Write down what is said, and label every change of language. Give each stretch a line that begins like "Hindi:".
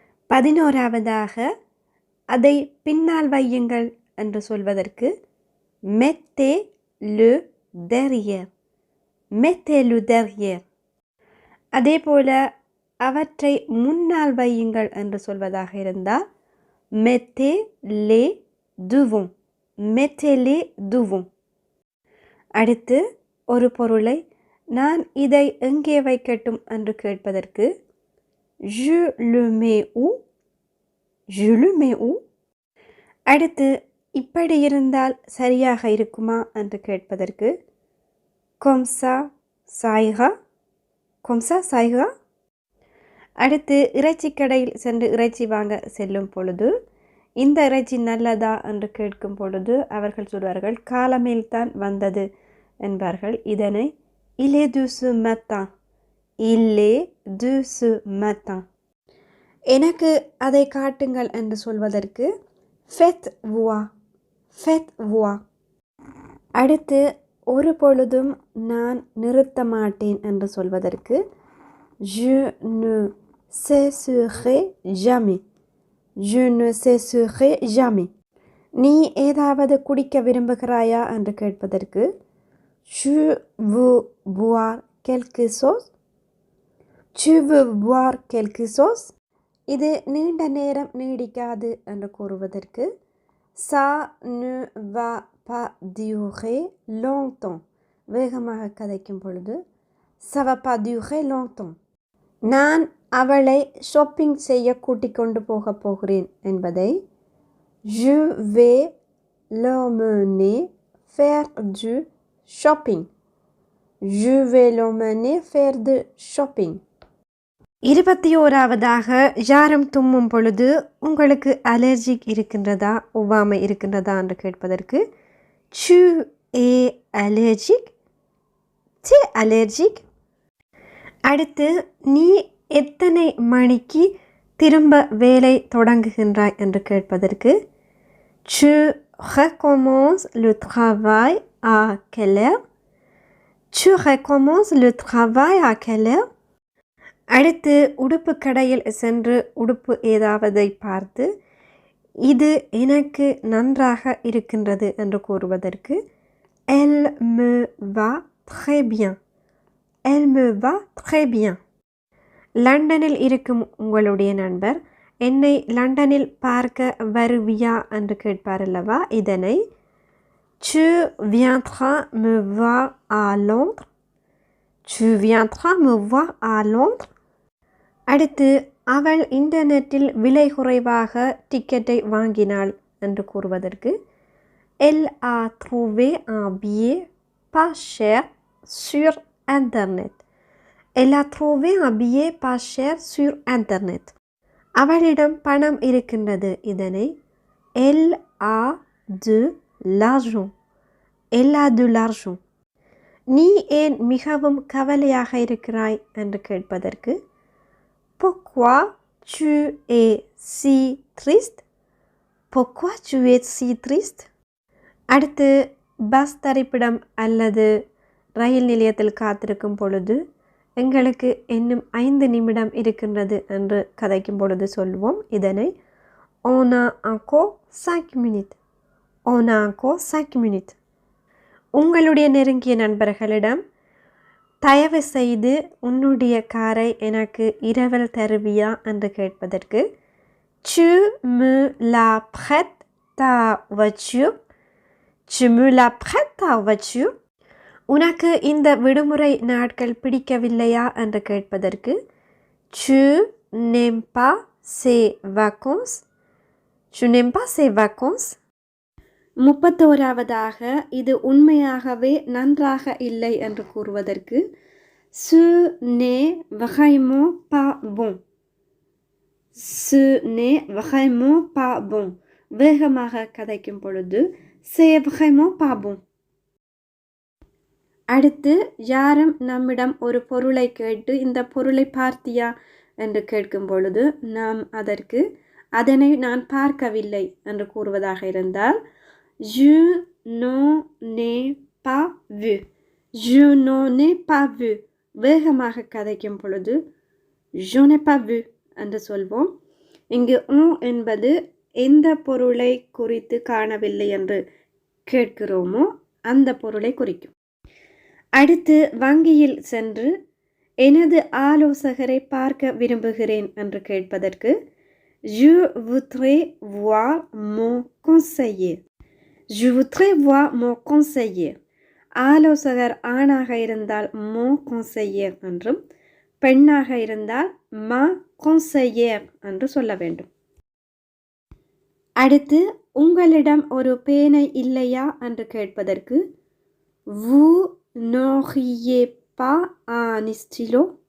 Tamil: 11வதாக அதை பின்னால் வையுங்கள் என்று சொல்வதற்கு
French: mettez le derrière. Mettez le derrière.
Tamil: அதே போல அவற்றை முன்னால் வையுங்கள் என்று சொல்வதாக இருந்தால்
French: mettez les devant. Mettez les devant.
Tamil: அடுத்து ஒரு பொருளை நான் இதை எங்கே வைக்கட்டும் என்று கேட்பதற்கு
French: je le mets où? Je le mets où?
Tamil: அடுத்து இப்படி இருந்தால் சரியாக இருக்குமா என்று கேட்பதற்கு
French: comme ça ça ira? Comme ça ça ira?
Tamil: அடுத்து இறைச்சி கடையில் சென்று இறைச்சி வாங்க செல்லும் பொழுது இந்த இறைச்சி நல்லதா என்று கேட்கும் பொழுது அவர்கள் சொல்வார்கள் காலமேல் தான் வந்தது என்பார்கள். இதனை
French: il est de ce matin. Il est de ce matin.
Tamil: எனக்கு அதை காட்டுங்கள் என்று சொல்வதற்கு
French: faites voir. Faites voir.
Tamil: அடுத்து ஒரு பொழுதும் நான் நிறுத்த மாட்டேன் என்று சொல்வதற்கு
French: je ne cesserai jamais. Je ne cesserai jamais.
Tamil: நீ ஏதாவது குடிக்க விரும்புகிறாயா என்று கேட்பதற்கு
French: tu veux boire quelque chose? Tu veux boire quelque chose?
Tamil: இது நீண்ட நேரம் நீடிக்காது என்று கூறுவதற்கு
French: ça ne va pas durer longtemps.
Tamil: வேகமாக கதைக்கும் பொழுது
French: ça va pas durer longtemps.
Tamil: நான் அவளை ஷாப்பிங் செய்ய கூட்டிக் கொண்டு போகிறேன் என்பதை
French: je vais l'emmener faire du shopping. Je vais l'emmener faire du shopping.
Tamil: 21வதாக யாரும் தும்மும் பொழுது உங்களுக்கு அலர்ஜிக் இருக்கின்றதா ஒவ்வாமை இருக்கின்றதா என்று கேட்பதற்கு
French: tu es allergique? Tu es allergique?
Tamil: அடுத்து நீ எத்தனை மணிக்கு திரும்ப வேலை தொடங்குகின்றாய் என்று கேட்பதற்கு
French: tu recommences le travail à quelle heure? Tu recommences le travail à quelle heure?
Tamil: அடுத்து உடுப்பு கடையில் சென்று உடுப்பு ஏதாவதை பார்த்து இது எனக்கு நன்றாக இருக்கின்றது என்று கூறுவதற்கு
French: elle me va très bien. Elle me va très bien.
Tamil: லண்டனில் இருக்கும் உங்களுடைய நண்பர் என்னை லண்டனில் பார்க்க வருவியா என்று கேட்பார் அல்லவா, இதனை
French: tu viendras me voir à Londres. Tu viendras me voir à Londres.
Tamil: அடுத்து அவள் இன்டர்நெட்டில் விலை குறைவாக டிக்கெட்டை வாங்கினாள் என்று கூறுவதற்கு
French: elle a trouvé un billet pas cher sur internet. Elle a trouvé un billet pas cher sur internet.
Tamil: அவளிடம் பணம் இருக்கின்றது, இதனை
French: elle a de l'argent. Elle a de l'argent.
Tamil: நீ ஏன் மிகவும் கவலையாக இருக்கிறாய் என்று கேட்பதற்கு
French: pourquoi tu es si triste? Pourquoi tu es si triste?
Tamil: அடுத்து பஸ் தரிப்பிடம் அல்லது ரயில் நிலையத்தில் காத்திருக்கும் பொழுது எங்களுக்கு இன்னும் 5 நிமிடம் இருக்கின்றது என்று கதைக்கும் பொழுது சொல்வோம், இதனை
French: on a encore 5 minutes. On a encore 5 minutes.
Tamil: உங்களுடைய நெருங்கிய நண்பர்களிடம் தயவு செய்து உன்னுடைய காரை எனக்கு இரவல் தருவியா என்று கேட்பதற்கு
French: tu me la prêtes ta voiture? Tu me la prêtes ta voiture?
Tamil: உனக்கு இந்த விடுமுறை நாட்கள் பிடிக்கவில்லையா என்று கேட்பதற்கு
French: tu n'aimes pas ces vacances? Tu n'aimes pas ces vacances?
Tamil: 31வதாக இது உண்மையாகவே நன்றாக இல்லை என்று கூறுவதற்கு
French: ce n'est vraiment pas bon. ce n'est vraiment pas bon.
Tamil: வேகமாக கதைக்கும் பொழுது
French: c'est vraiment pas bon.
Tamil: அடுத்து யாரும் நம்மிடம் ஒரு பொருளை கேட்டு இந்த பொருளை பார்த்தியா என்று கேட்கும் பொழுது நாம் அதற்கு அதனை நான் பார்க்கவில்லை என்று கூறுவதாக இருந்தால்
French: je n'en ai pas vu. Je n'en ai pas vu.
Tamil: வேகமாக கதைக்கும் பொழுது
French: je n'ai pas vu
Tamil: என்று சொல்வோம். இங்கு on என்பது எந்த பொருளை குறித்து காணவில்லை என்று கேட்கிறோமோ அந்த பொருளை குறிக்கும். அடுத்து வங்கியில் சென்று எனது ஆலோசகரை பார்க்க விரும்புகிறேன் என்று கேட்பதற்கு
French: je voudrais voir mon conseiller. Je voudrais voir mon conseiller.
Tamil: ஆலோசகர் ஆணாக இருந்தால்
French: mon conseiller
Tamil: என்றும் பெண்ணாக இருந்தால்
French: ma conseillère
Tamil: என்று சொல்ல வேண்டும். அடுத்து உங்களிடம் ஒரு பேனை இல்லையா என்று கேட்பதற்கு
French: vous n'auriez pas un stylo?